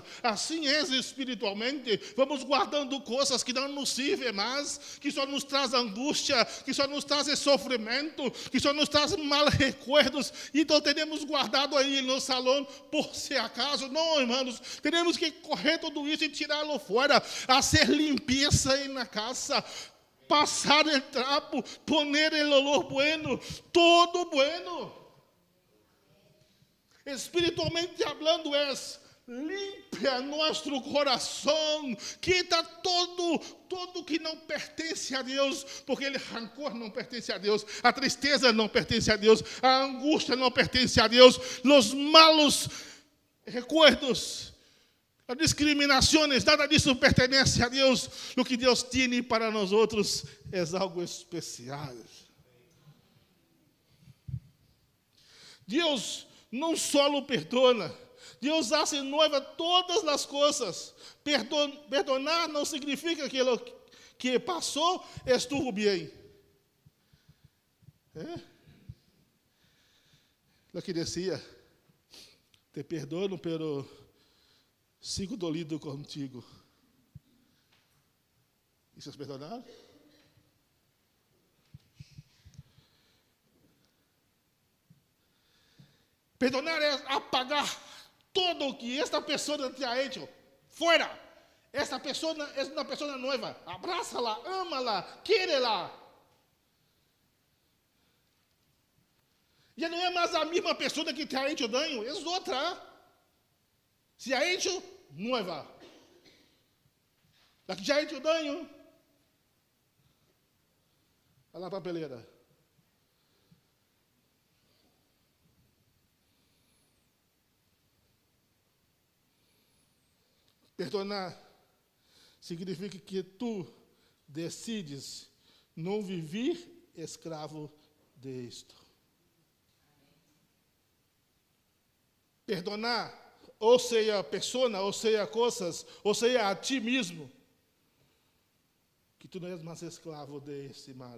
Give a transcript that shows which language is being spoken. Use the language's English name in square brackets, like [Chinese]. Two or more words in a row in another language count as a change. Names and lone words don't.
[Portuguese] Assim é espiritualmente, vamos guardando coisas que não nos servem mais, que só nos traz angústia, que só nos traz sofrimento, que só nos traz maus recuerdos, então temos guardado aí no salão, por se acaso. Não, irmãos, temos que correr tudo isso e tirá-lo fora, fazer limpeza aí na casa, passar o trapo, poner o [Spanish] olor bueno, todo bueno. Espiritualmente hablando, limpia [Portuguese] nosso coração, [Spanish] quita todo [Portuguese] que não pertence a Deus, porque o rancor não pertence a Deus, a tristeza não pertence a Deus, a angústia não pertence a Deus, os [Spanish] malos recuerdos, [Portuguese] as discriminações, nada disso pertence a Deus. O que Deus tem para nós outros é algo especial. Deus não só o perdona, Deus [Spanish] hace nueva [Portuguese] todas as coisas. Perdonar não significa que o que passou estuvo bem. [Spanish] Lo que dizia, te perdono, pero sigo dolido contigo. [Portuguese] Isso é perdonar? Perdonar é apagar todo o que esta pessoa [Spanish] te ha hecho. [Portuguese] Fora. Esta pessoa é uma pessoa nova. Abraça-la, ama-la, quere-la. Já não é mais a mesma pessoa que [Spanish] te ha hecho daño, [Portuguese] é outra. [Spanish] Se ha hecho nova. [Portuguese] A que já [Spanish] ha hecho daño, a la papelera. [Portuguese] Perdonar significa que tu decides não viver escravo disto. Perdonar, ou seja, a pessoa, ou seja, coisas, ou seja, a ti mesmo, que tu não és mais escravo desse mal.